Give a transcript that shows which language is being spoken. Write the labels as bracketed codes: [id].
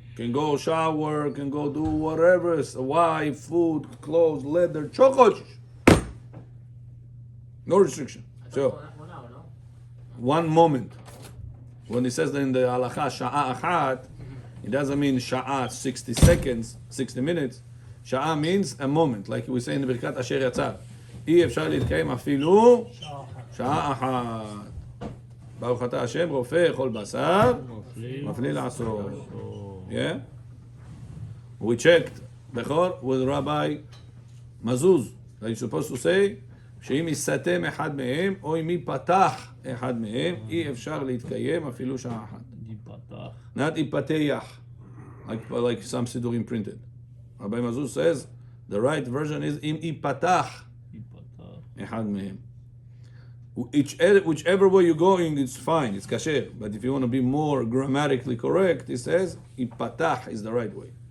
[en] Can go shower, can go do whatever, wife, food, clothes, leather, chocolate. No restriction. I thought So, 1 hour, no? 1 moment. When he says in the halacha, sha'a achat, it doesn't mean sha'a 60 seconds, 60 minutes. Sha'a means a moment, like we say in the Birkat Asher Yatzar. [he] אי אפשר להתקיים אפילו שעה אחת. ברוך אתה השם, רופא כל בשר, מפליא לעשות. [en] Yeah? We checked before with Rabbi Mazuz. That you're supposed to say, [he] שאם יסתם אחד מהם, או אם ייפתח אחד מהם, אי אפשר להתקיים אפילו שעה אחת. ייפתח. [en] Not ייפתח, like some sidurim printed. Rabbi Mazuz says, the right version is [he] אם ייפתח. אחד מהם. [en] Whichever way you're going, it's fine, it's kasher. But if you want to be more grammatically correct, he says, ipatach is the right way.